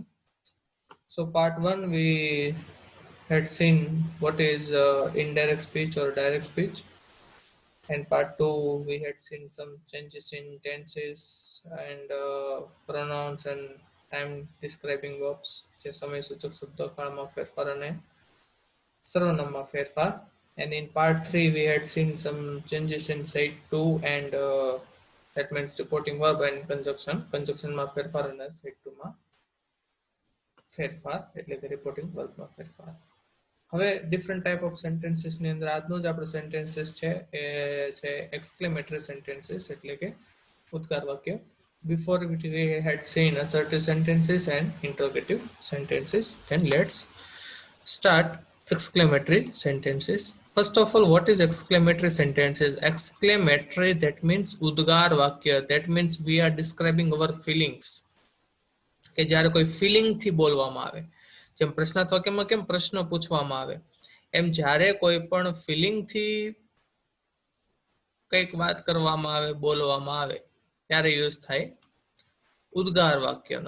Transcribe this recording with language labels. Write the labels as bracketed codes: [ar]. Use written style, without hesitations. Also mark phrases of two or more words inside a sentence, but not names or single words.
[en] So part 1 we had seen what is indirect speech or direct speech, and part 2 we had seen some changes in tenses and pronouns and time describing verbs [gu] જે સમય સૂચક શબ્દો કાળમાં ફેરફાર અને સર્વનામમાં ફેરફાર. [en] And in part 3 we had seen some changes in side 2 and that means reporting verb and conjunction [gu] માં ફેરફાર અને side 2 માં ફેરફાર એટલે કે [en] reporting verb [gu] માં ફેરફાર. હવે [en] different type of sentences [gu] ની અંદર આજનો જ આપણો સેન્ટેન્સીસ છે એ છે [en] exclamatory sentences [gu] એટલે કે ઉદ્ગાર વાક્ય. [en] Before we had seen assertive sentences and interrogative sentences, and let's start exclamatory sentences. First of all, what is exclamatory sentences? Exclamatory, that means [gu] ઉદ્ગાર વાક્ય, [en] that means we are describing our feelings. [gu] કે જ્યારે કોઈ ફિલિંગ થી બોલવામાં આવે, જેમ પ્રશ્નાર્થ વાક્યમાં કેમ પ્રશ્ન પૂછવામાં આવે, એમ જ્યારે કોઈ પણ ફિલિંગ થી કંઈક વાત કરવામાં આવે, બોલવામાં આવે ત્યારે યુઝ થાય ઉદ્ગાર વાક્યનો.